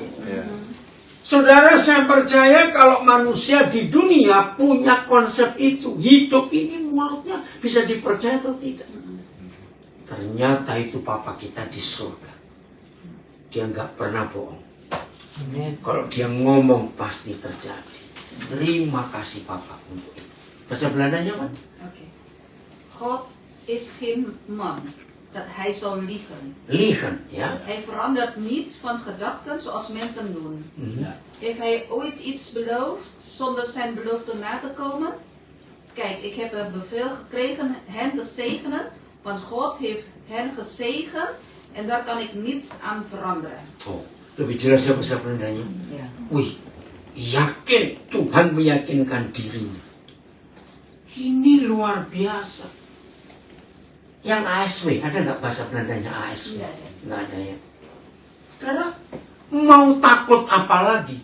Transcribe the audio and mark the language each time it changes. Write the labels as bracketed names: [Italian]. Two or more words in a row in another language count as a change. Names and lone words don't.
[Indonesian] Saudara, saya percaya kalau manusia di dunia punya konsep itu, hidup ini mulutnya bisa dipercaya atau tidak. Ternyata itu Papa kita di surga. Dia nggak pernah bohong. Kalau dia ngomong pasti terjadi. Terima kasih Papa untuk itu. Bahasa Belandanya apa? [Dutch] God is geen man dat hij zou liegen. Liegen, ja. Hij verandert niet van gedachten zoals mensen doen. Heeft hij ooit iets beloofd zonder zijn belofte na te komen? Kijk, ik heb een bevel gekregen hen te zegenen, want God heeft hen gezegend en daar kan ik niets aan veranderen. [Indonesian] Oh, lebih jelas ya bahasa Belandanya. Wih, yakin, Tuhan meyakinkan dirinya. Ini luar biasa. Yang ASW, ada nggak bahasa Belandanya ASW? Nggak ada ya. Karena mau takut apa lagi?